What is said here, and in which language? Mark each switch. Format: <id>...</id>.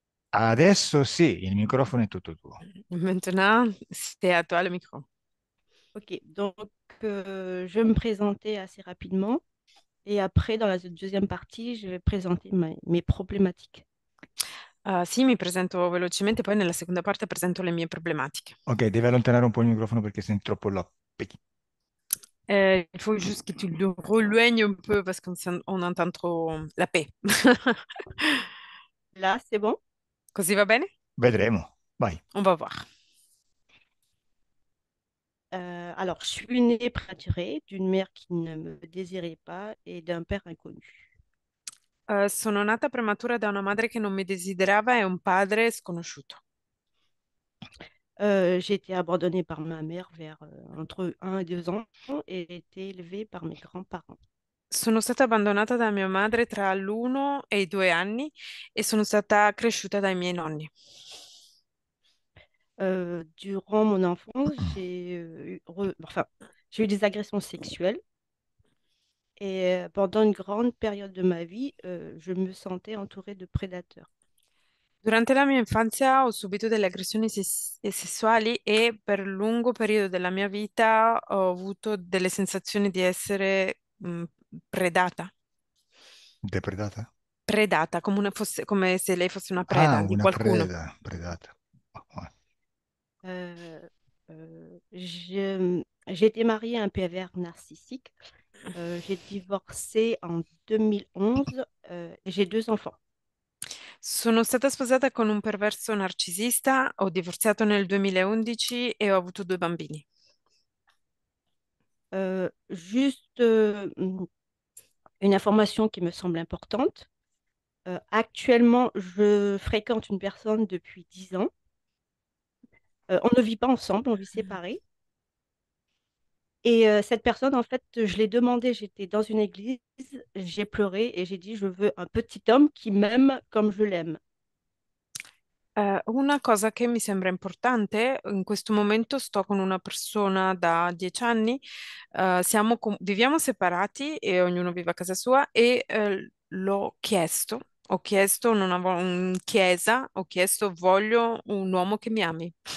<it>Adesso sì, il microfono è tutto tuo.</it> <fr>Maintenant, c'est à toi le micro. Ok, donc je vais me présenter assez rapidement et après, dans la deuxième partie, je vais présenter mes problématiques.</fr> <it>Sì, mi presento velocemente, poi nella seconda parte presento le mie problematiche. Ok, devi allontanare un po' il microfono perché senti troppo là.</it> <fr>Il faut juste que tu le reloignes un peu parce qu'on entend trop la paix. Là, c'est bon?</fr> <it>Così va bene? Vedremo. Vai.</it> <fr>On va voir. Alors, je suis née prématurée d'une mère qui ne me désirait pas et d'un père inconnu.</fr> <it>Sono nata prematura da una madre che non mi desiderava e un padre sconosciuto.</it> <fr>J'ai été abandonnée par ma mère vers entre 1 et 2 ans et j'ai été élevée par mes grands-parents.</fr> <it>Sono stata abbandonata da mia madre tra l'1 e i 2 anni e sono stata cresciuta dai miei nonni.</it> <fr>Durant mon enfance, j'ai eu des agressions sexuelles et pendant une grande période de ma vie, je me sentais entourée de prédateurs.</fr> <it>Durante la mia infanzia ho subito delle aggressioni sessuali e per un lungo periodo della mia vita ho avuto delle sensazioni di essere predata, Depredata? predata, come se lei fosse una Ah, preda di una qualcuno. preda, predata. Oh,</it> <fr>Euh, j'ai été mariée à un pervers narcissique. J'ai divorcé en 2011 et j'ai 2 enfants.</fr> <it>Sono stata sposata con un perverso narcisista, ho divorziato nel 2011 e ho avuto 2 bambini.</it> <fr>Juste une information qui me semble importante. Actuellement, je fréquente une personne depuis 10 ans. On ne vit pas ensemble, on vit séparés. Et cette personne, en fait, je l'ai demandé, j'étais dans une église, j'ai pleuré et j'ai dit, je veux un petit homme qui m'aime comme je l'aime.</fr> <it>Una cosa che mi sembra importante, in questo momento sto con una persona da 10 anni, viviamo separati e ognuno vive a casa sua e ho chiesto, non avevo in chiesa, ho chiesto, voglio un uomo che mi ami.</it>